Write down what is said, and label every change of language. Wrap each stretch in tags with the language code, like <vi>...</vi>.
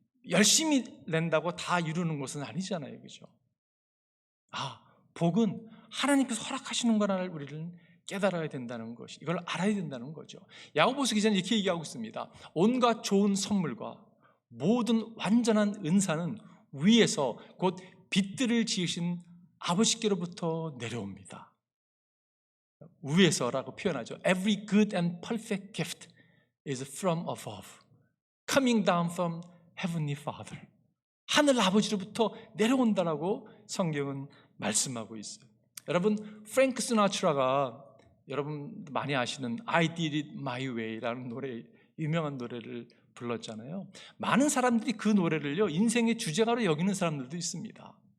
<ko>열심히 낸다고 다 이루는 것은 아니잖아요. 그죠? 복은 하나님께서 허락하시는 거라는 우리를 깨달아야 된다는 것이, 이걸 알아야 된다는 거죠. 야고보서 기자는 이렇게 얘기하고 있습니다. 온갖 좋은 선물과 모든 완전한 은사는 위에서 곧 빛들을 지으신 아버지께로부터 내려옵니다. 위에서라고 표현하죠.</ko> <en>Every good and perfect gift is from above, coming down from Heavenly Father.</en> <ko>하늘 아버지로부터 내려온다라고 성경은 말씀하고 있어요. 여러분, 프랭크 시나트라가 여러분 많이 아시는 I Did It My Way라는 노래, 유명한 노래를 불렀잖아요. 많은 사람들이 그 노래를요 인생의 주제가로 여기는 사람들도 있습니다.</ko>